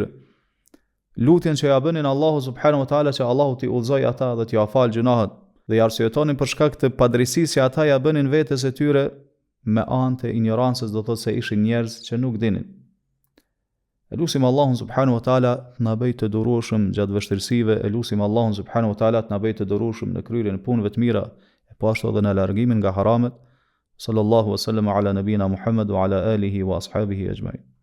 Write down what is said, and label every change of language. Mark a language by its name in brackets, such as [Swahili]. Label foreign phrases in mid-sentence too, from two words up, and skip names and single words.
[Albanian] Lutjen që ja bënin Allahu [Arabic] سبحانه وتعالى [Albanian] që Allahu t'i udhëzoj ata dhe t'i afal gjunahet, dhe i arsyetonin për shkak të padrejësisë që ata ja bënin vetes e tyre me anë të ignorancës, do thotë se ishin njerëz që nuk dinin. Elusim Allahun [Arabic] سبحانه وتعالى [Albanian] të na bëjë të durueshëm gjatë vështirësive, elusim Allahun [Arabic] سبحانه وتعالى [Albanian] të na bëjë të durueshëm në kryerjen e punëve të mira, e po ashtu edhe në largimin nga haramet. [Arabic] صلى الله وسلم على نبينا محمد وعلى آله وأصحابه أجمعين.